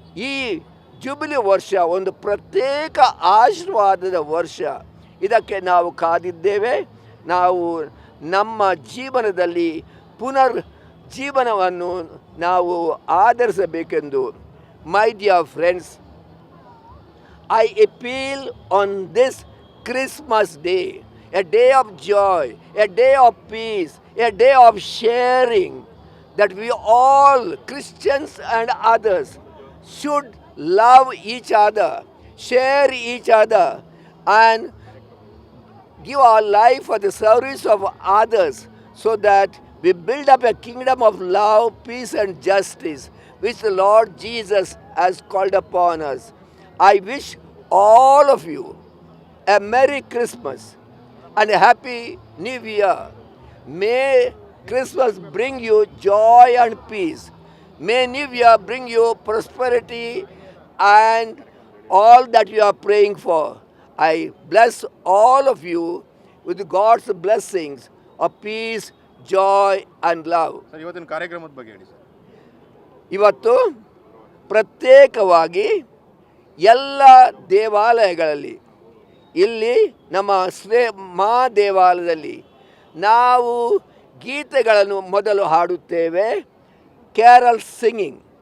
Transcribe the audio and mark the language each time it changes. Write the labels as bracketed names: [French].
[Kannada] ಈ ಜುಬಿಲಿ ವರ್ಷ ಒಂದು ಪ್ರತ್ಯೇಕ ಆಶೀರ್ವಾದದ ವರ್ಷ. ಇದಕ್ಕೆ ನಾವು ಕಾದಿದ್ದೇವೆ. ನಾವು ನಮ್ಮ ಜೀವನದಲ್ಲಿ ಪುನರ್ ಜೀವನವನ್ನು ನಾವು ಆಧರಿಸಬೇಕೆಂದು. [English] My dear friends, I appeal on this Christmas day, a day of joy, a day of peace, a day of sharing, that we all, Christians and others, should love each other, share each other, and give our life for the service of others, so that we build up a kingdom of love, peace and justice, which the Lord Jesus has called upon us. I wish all of you a Merry Christmas and a Happy New Year. May Christmas bring you joy and peace. May New Year bring you prosperity and all that you are praying for. I bless all of you with God's blessings of peace, joy and love. [Kannada] Sir, ಇವತ್ತಿನ ಕಾರ್ಯಕ್ರಮದ ಬಗ್ಗೆ ಹೇಳಿ sir. ಇವತ್ತು ಪ್ರತ್ಯೇಕವಾಗಿ ಎಲ್ಲ ದೇವಾಲಯಗಳಲ್ಲಿ, ಇಲ್ಲಿ ನಮ್ಮ ಮಾ ದೇವಾಲಯದಲ್ಲಿ ನಾವು ಗೀತೆಗಳನ್ನು ಮೊದಲು ಹಾಡುತ್ತೇವೆ, ಕ್ಯಾರಲ್ ಸಿಂಗಿಂಗ್.